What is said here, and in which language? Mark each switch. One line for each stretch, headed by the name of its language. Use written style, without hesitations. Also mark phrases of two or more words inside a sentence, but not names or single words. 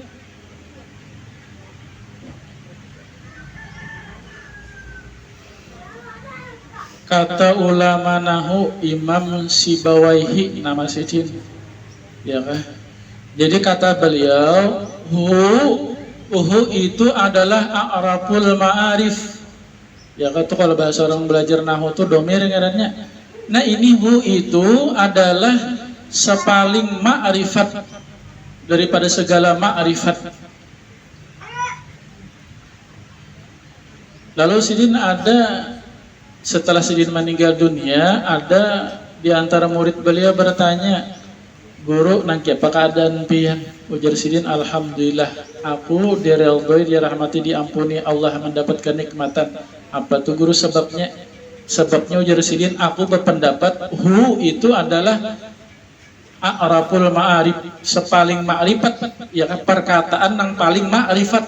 Banjar: Kata ulama nahu Imam Sibawaihi nama sidin, ya kan?
Indonesian: Jadi kata beliau, hu itu adalah
Arabic: أعرف المعارف.
Banjar: Ya kan tuh kalau bahasa orang belajar nahu itu domir ngarannya.
Indonesian: Nah ini hu itu adalah sepaling ma'rifat daripada segala ma'rifat.
Banjar: Lalu sidin ada setelah sidin meninggal dunia, ada di antara murid beliau bertanya, guru nangki apa keadaan pian? Ujar sidin,
Indonesian: alhamdulillah aku diridhoi, dirahmati, diampuni, Allah mendapatkan nikmatan.
Banjar: Apa tuh guru sebabnya?
Indonesian: Sebabnya ujar sidin, aku berpendapat hu itu adalah
Arabic: أعرف المعارف,
Indonesian: sepaling ma'rifat, ya kan, perkataan yang paling ma'rifat.